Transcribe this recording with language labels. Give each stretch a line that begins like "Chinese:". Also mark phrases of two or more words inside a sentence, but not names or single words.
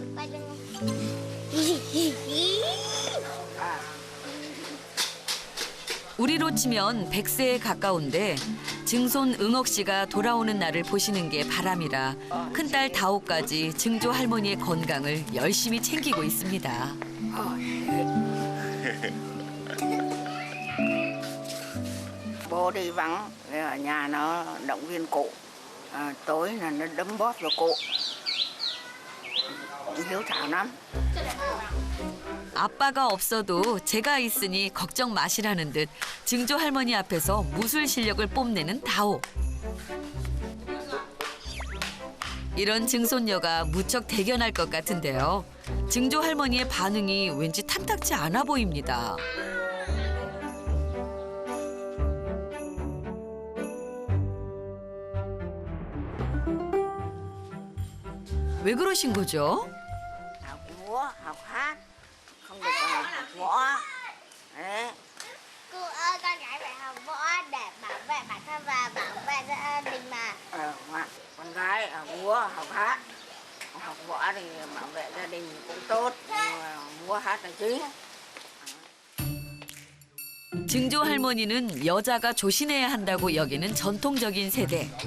Korean: 우리로 치면 100세에 가까운데 증손 응옥 씨가 돌아오는 날을 보시는 게 바람이라 큰딸 다오까지 증조 할머니의 건강을 열심히 챙기고 있습니다.
Vietnamese: Bố đi vắng, ở nhà nó động viên cụ. Tối là nó đấm bóp vào cụ. Hiếu thảo lắm.
Korean: 아빠가 없어도 제가 있으니 걱정 마시라는 듯 증조 할머니 앞에서 무술 실력을 뽐내는 다오. 이런 증손녀가 무척 대견할 것 같은데요. 증조 할머니의 반응이 왠지 탐탁지 않아 보입니다. 왜 그러신 거죠?
Vietnamese: Học múa, học hát, không được học võ. Đấy. Cô ơi, con gái phải học võ để bảo vệ bản thân và bảo vệ gia đình mà. Con gái học múa, học hát. Học võ thì bảo vệ gia đình cũng tốt, nhưng mà múa hát là chính.
Korean: 증조 할머니는 여자가 조신해야 한다고 여기는 전통적인 세대.